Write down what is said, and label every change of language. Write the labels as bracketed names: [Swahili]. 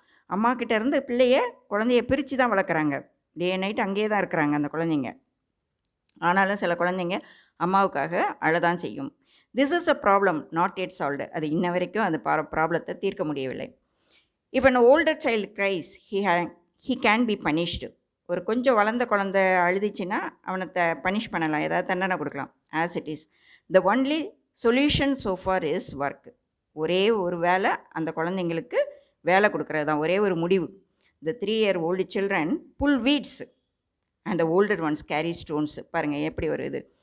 [Tamil] அம்மா கிட்ட இருந்து குழந்தைய பிரித்து தான் வளர்க்குறாங்க. டே நைட் அங்கேயே தான் இருக்கிறாங்க அந்த குழந்தைங்க. ஆனாலும் சில குழந்தைங்க அம்மாவுக்காக அழதான் செய்யும். [English] This is a problem not yet solved. [Tamil] அது இன்ன வரைக்கும் அந்த ப்ராப்ளத்தை தீர்க்க முடியவில்லை. [English] If an older child cries, he can be punished. [Tamil] ஒரு கொஞ்சம் வளர்ந்த குழந்தை அழுதிச்சுன்னா அவனை பனிஷ் பண்ணலாம், ஏதாவது தண்டனை கொடுக்கலாம். [English] As it is the only solution so far is work. [Tamil] ஒரே ஒரு வேலை அந்த குழந்தைங்களுக்கு வேலை கொடுக்குறது தான் ஒரே ஒரு முடிவு. [English] The 3-year-old children pull weeds and the older ones carry stones. [Tamil] பாருங்கள் எப்படி ஒரு இது.